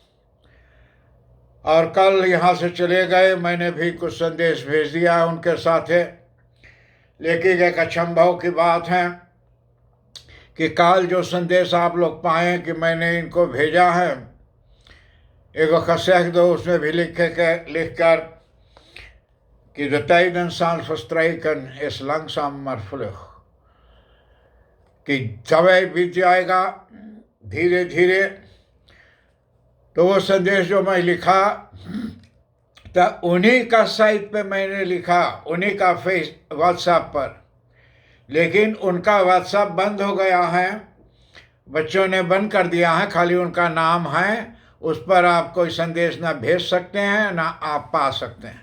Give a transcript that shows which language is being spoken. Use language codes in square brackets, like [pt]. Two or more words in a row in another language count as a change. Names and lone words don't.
[hns] और कल यहाँ से चले गए, मैंने भी कुछ संदेश भेज दिया उनके साथ है। लेकिन एक अचंभव की बात है कि कल जो संदेश आप लोग पाएँ कि मैंने इनको भेजा है, एक खसेख दो उसमें भी लिख कर कि [nl] de tijden zijn verstreken is langzaam maar vlug, [hns] कि समय बीत जाएगा धीरे धीरे। तो वो संदेश जो मैं लिखा तो उन्हीं का साइट पे मैंने लिखा, उन्हीं का व्हाट्सएप पर, लेकिन उनका व्हाट्सएप बंद हो गया है, बच्चों ने बंद कर दिया है, खाली उनका नाम है, उस पर आप कोई संदेश ना भेज सकते हैं ना आप पा सकते हैं।